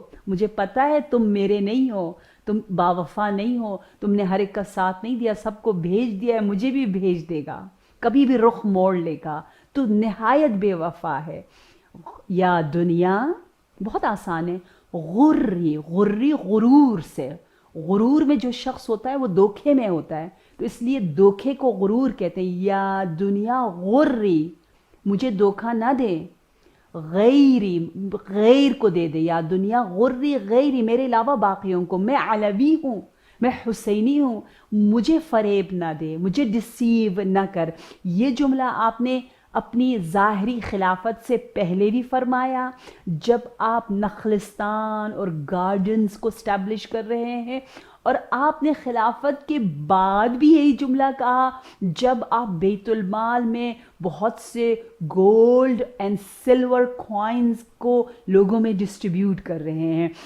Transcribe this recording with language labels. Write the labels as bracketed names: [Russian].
[Urdu] مجھے پتہ ہے تم میرے نہیں ہو، تم باوفا نہیں ہو، تم نے ہر ایک کا ساتھ نہیں دیا، سب کو بھیج دیا ہے، مجھے بھی بھیج دے گا، کبھی بھی رخ موڑ لے گا، تو نہایت بے وفا ہے. یا دنیا بہت آسان ہے. غری غرور سے، غرور میں جو شخص ہوتا ہے وہ دھوکے میں ہوتا ہے، تو اس لیے دھوکے کو غرور کہتے ہیں. [Arabic] یا دنیا غری، [Urdu] مجھے دھوکہ نہ دے، [Arabic] غیری، [Urdu] غیر کو دے دے. [Arabic] یا دنیا غری غیری، [Urdu] میرے علاوہ باقیوں کو، میں علوی ہوں، میں حسینی ہوں، مجھے فریب نہ دے، مجھے ڈسیو نہ کر. یہ جملہ آپ نے اپنی ظاہری خلافت سے پہلے بھی فرمایا جب آپ نخلستان اور گارڈنز کو اسٹیبلش کر رہے ہیں، اور آپ نے خلافت کے بعد بھی یہی جملہ کہا جب آپ بیت المال میں بہت سے گولڈ اینڈ سلور کوائنز کو لوگوں میں ڈسٹریبیوٹ کر رہے ہیں.